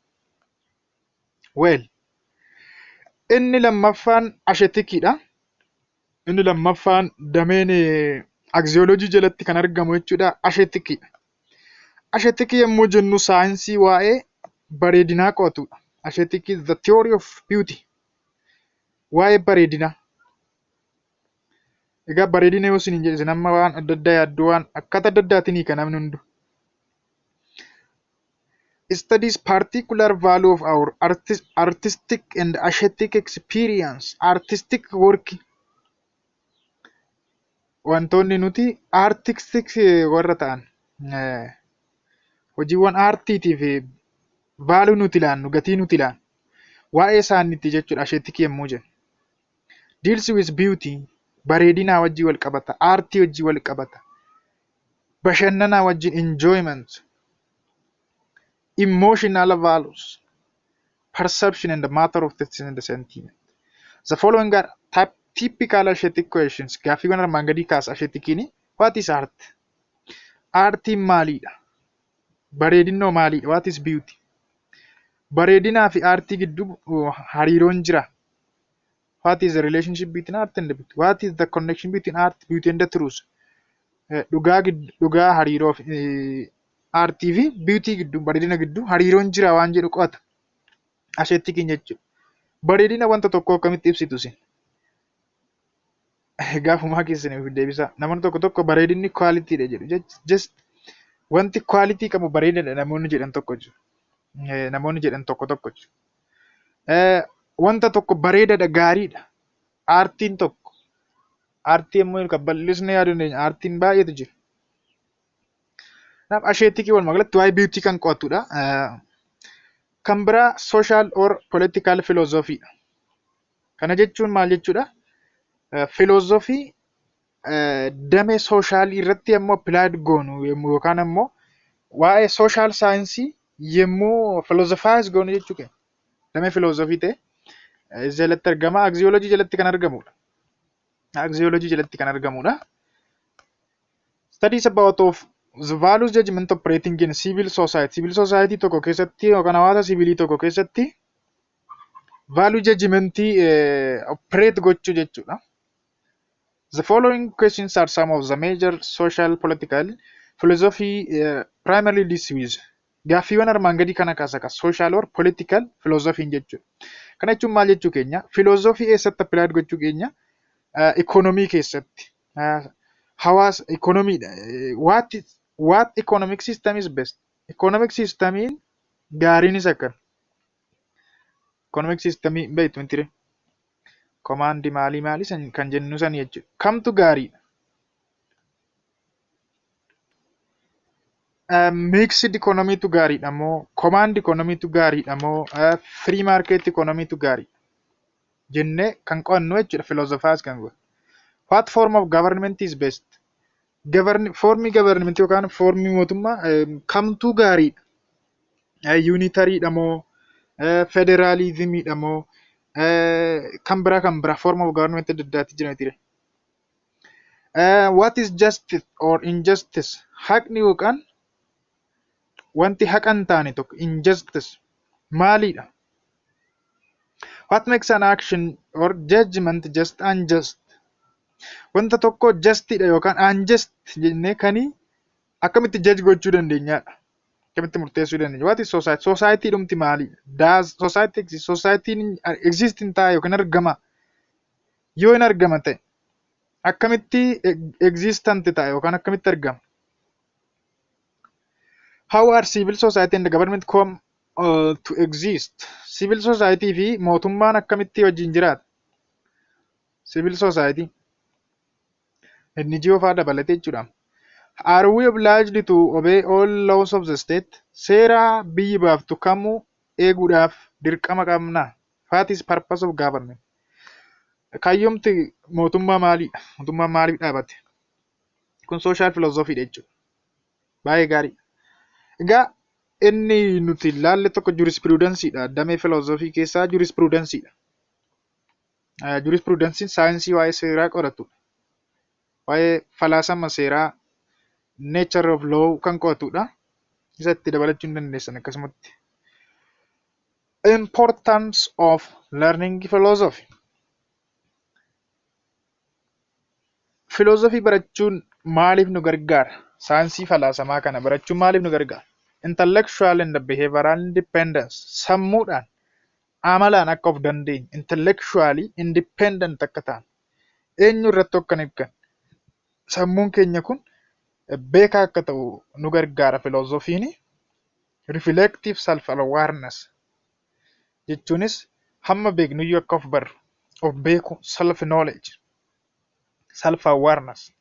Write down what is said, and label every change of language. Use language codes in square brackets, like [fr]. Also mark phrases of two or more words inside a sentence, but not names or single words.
[om] Well, inni lammaffaan asheetikiidha. Inni lammaffaan dameen axiyoolojii jalatti kan argamu jechuudha asheetikiidha. Asheetikii yommuu jennu saayinsii waa'ee bareedinaa qo'atudha. [en] Asheetikii the theory of beauty. [om] Waa'ee bareedinaa. Egaa bareedina yoo isin hin jedhe isin amma waan adda addaa yaaddu waan akkata adda addaatiin kan namni hundu. [en] Studies particular value of our artistic and aesthetic experience. Artistic work [om] wantoonni nuti artistic warra ta'an hojiiwwan aartiitiif value nuti ilaannu gatii nuti ilaannu waa'ee isaaniitti jechuudha aesthetic yommuu jennu. [en] Deals with beauty [om] bareedinaa wajjin wal qabata, aartii wajjin wal qabata, bashannanaa wajjin [en] enjoyment, emotional values, perception and the matter of taste and the sentiment. The following are typical aesthetic questions. [om] Gaaffiiwwan armaan gadii kaasa aesthetikiin [en] what is art? [om] Aartiin maalidha? Bareedinnoo maalidha? [en] What is beauty? [om] Bareedinaa fi aartii gidduu hariiroon jira. [en] What is the relationship between art and the beauty? What is the connection between art, beauty and the truth? [om] Dhugaa hariiroo aartii fi beauty gidduu bareedina gidduu hariiroon jira waan jedhu qo'ata. Aesthetikiin jechuudha. Bareedina wanta tokko akkamitti ibsitu isin? Gaafumaa keessaniif deebisa. Namoonni tokko bareedinni qualityidha jedhu. Just wanti quality qabu bareedadha namoonni jedhan tokko jiru. Namoonni jedhan tokko jiru. Wanta tokko bareedadha gaariidha. Aartiin tokko. Aartii immoo kan bal'isnee yaaduu dandeenya. Aartiin baay'eetu jira. Kanaaf aesthetikii walumaa galatti waa'ee beauty kan qo'atudha. Kan biraa [en] social or political philosophy dha. [om] Kana jechuun maal jechuudha? Philosophy damee soshaalii irratti yemmuu applied goonu yookaan immoo waa'ee [en] social science [om] yemmuu philosophize goonu jechuu keenya. Damee philosophy ta'e jalatti argama. Axiology jalatti kan argamudha. Axiology jalatti kan argamudha. [en] Studies about of the values judgment operating in civil society. Civil society [om] tokko keessatti yookaan hawaasa siviilii tokko keessatti value judgmentii operate gochuu jechuudha. [en] The following questions are some of the major social political philosophy primarily deals with. [om] Gaaffiiwwan armaan gadii kana kaasa [en] social or political philosophy [om] jechuudha. Kana jechuun maal jechuu keenya? Philosophy eessatti applied gochuu keenya? Economy keessatti. Hawaasa economyidha. [en] What economic system is best? [om] Economic systemiin gaariin isa akkam? Economic systemii beektu hin ture. Command maalii san kan jennu san jechuudha. Kamtu gaariidha? [en] Mixed economy [om] tu gaariidha moo [en] command economy [om] tu gaariidha moo [en] free market economy [om] tu gaariidha? Jennee kan qo'annu jechuudha philosophers kan godhu. [en] What form of government is best? [om] Formii government yookaan formii mootummaa kamtu gaariidha? Unitaryidha moo federalismidha moo kan biraa [en] form of government [om] adda addaatti jira miti. [en] What is justice or injustice? [om] Haqni yookaan wanti haqa hin taane tokko injustice maalidha? What makes an action or judgment just unjust? Wanta tokko justidha yookaan unjust jennee kanii akkamitti judge gochuu dandeenyadha? Akkamitti murteessuu dandeenya? [en] What is society? Society [om] dhumti maalidha? [en] Does society exist? Society exist [om] hin ta'a yookaan argama? Yoo hin argama ta'e akkamitti existent ta'a yookaan akkamitti argama? [en] How are civil society and the government come to exist? Civil society [om] fi mootummaan akkamitti wajjin jiraata? [en] Civil society [om] NGO fa'aa dabalatee jechuudha. [en] Are we obliged to obey all laws of the state? [om] Seera biyyi baaftu kamuu eeguudhaaf dirqama qabna. [en] What is purpose of government? [om] Kayyomti mootummaa maalidha? Mootummaan maaliif dhaabate? Kun [en] social philosophy [om] dha jechuudha. Baay'ee gaarii. Egaa inni nuti ilaalle tokko jurisprudensii dha. Damee philosophy keessaa jurisprudensii dha. Jurisprudensiin saayinsii waa'ee seeraa qoratudha. Waa'ee falaasama seeraa [en] nature of law [om] kan qo'atudha. Isatti dabalachuu hin dandeessan akkasumatti. [en] Importance of learning philosophy. [om] Philosophy barachuun maaliif nu gargaara? Saayinsii falaasamaa kana barachuun maaliif nu gargaara? [en] Intellectual and behavioral independence. [om] Sammuudhaan amalaan akka of dandeenye [en] intellectually independent [om] akka ta'an. eenyu irratti akka hin sammuun keenya kun beekaa akka ta'u nu gargaara filoozofiin. [en] Reflective self awareness [om] jechuunis hamma beeknuyyuu akka of barru of beeku [en] self knowledge self awareness.